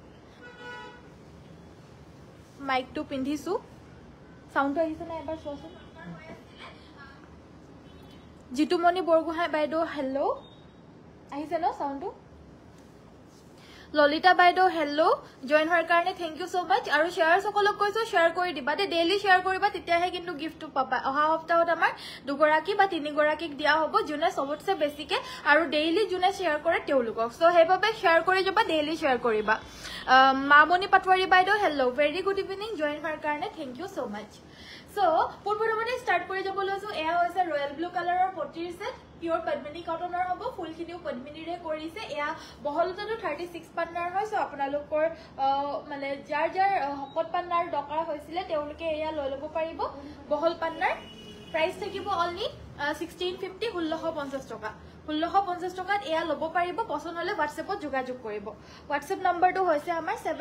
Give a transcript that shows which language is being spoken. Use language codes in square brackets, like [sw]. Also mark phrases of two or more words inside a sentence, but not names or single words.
[as] মাইক টু পিন্ধিছো সাউন্ড আহিছে না এবাৰ চোৱাচোন জিতুমণি বৰগোহাঁই বাইদেউ হেল্ল আহিছে ন সাউন্ডটো ললিতা বাইদেউ হেল্ল জয়েন হোৱাৰ কাৰণে [en] thank you so much [as] আৰু শেয়াৰ সকলক কৈছো শেয়াৰ কৰি দিবা দে ডেইলি শেয়াৰ কৰিবা তেতিয়াহে কিন্তু গিফটটো পাবা অহা সপ্তাহত আমাৰ দুগৰাকী বা তিনিগৰাকীক দিয়া হ'ব যোনে সবতছে বেছিকে আৰু ডেইলি যোনে শেয়াৰ কৰে তেওঁলোকক সো হেইভাবে শেয়াৰ কৰি যাবা ডেইলি শেয়াৰ কৰিবা মামনি পাটৱাৰী বাইদেউ হেল্ল [en] very good evening [as] জয়েন হোৱাৰ কাৰণে [en] thank you so much [as] সো পুৰপুৰমতে স্টাৰ্ট কৰি যাব লৈছো এয়া হৈছে [en] royal blue colourৰ [as] পটিৰ সেট পিওর পদ্মিনী কটনৰ হ'ব ফুলখিনিও পদ্মিনীৰে কৰিছে এয়া বহলতাটো 36 পান্নাৰ হয় সো আপোনালোকৰ মানে যাৰ হকত পান্নাৰ দৰকাৰ হৈছিল তেওঁলোকে এয়া লৈ লব পাৰিব বহল পান্নাৰ প্ৰাইস থাকিব অনলি 1650 1650 টকা 1650 টকাত এয়া লব পাৰিব পছন্দ হলে WhatsAppত যোগাযোগ কৰিব WhatsApp নম্বৰটো হৈছে আমাৰ